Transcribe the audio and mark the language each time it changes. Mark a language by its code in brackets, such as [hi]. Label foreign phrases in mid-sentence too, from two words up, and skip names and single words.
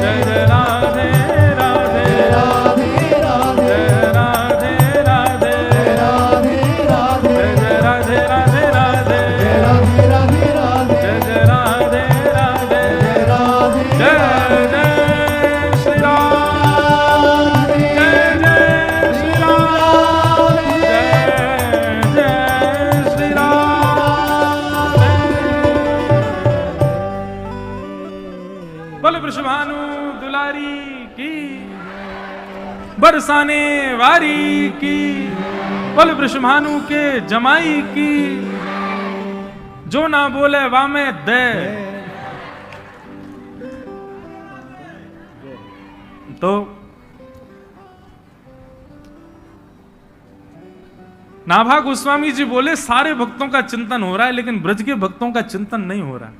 [hi] जय जय राधे राधे, राधे राधे जय राधे राधे, राधे राधे जय जय राधे राधे राधे, राधे राधे राधे जय जय राधे राधे, राधे जय जय श्री राम, जय जय श्री राम, जय जय श्री राम। [bra] बोले वृषभानु दुलारी की, बरसाने वारी की, बोले वृषभानु के जमाई की, जो ना बोले वामे दे। [hi] तो नाभा गोस्वामी जी बोले सारे भक्तों का चिंतन हो रहा है लेकिन ब्रज के भक्तों का चिंतन नहीं हो रहा।